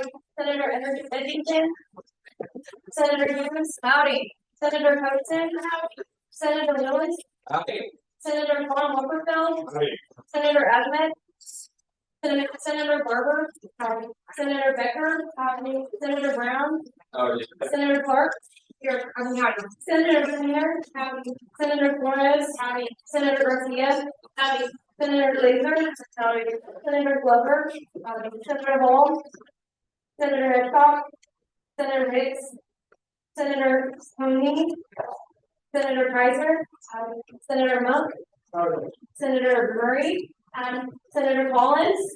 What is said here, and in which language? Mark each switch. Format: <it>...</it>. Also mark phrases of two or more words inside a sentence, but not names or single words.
<en>Senator Edgington. Senator Hughes. Howdy. Senator Hudson. Howdy. Senator Lewis. Howdy. Senator Paul Wolferfeld. Howdy. Senator Ahmed. Senator Barber. Howdy. Senator Becker. Howdy. Senator Brown. Howdy. Senator Clark. Here, howdy. Senator Singer. Howdy. Senator Flores. Howdy. Senator Garcia. Howdy. Senator Laser. Howdy. Senator Glover. Howdy. Senator Hall. Senator Hitchcock. Senator Hicks. Senator Tony. Senator Kaiser. Howdy. Senator Monk. Howdy. Senator Murray. Senator Collins.</en>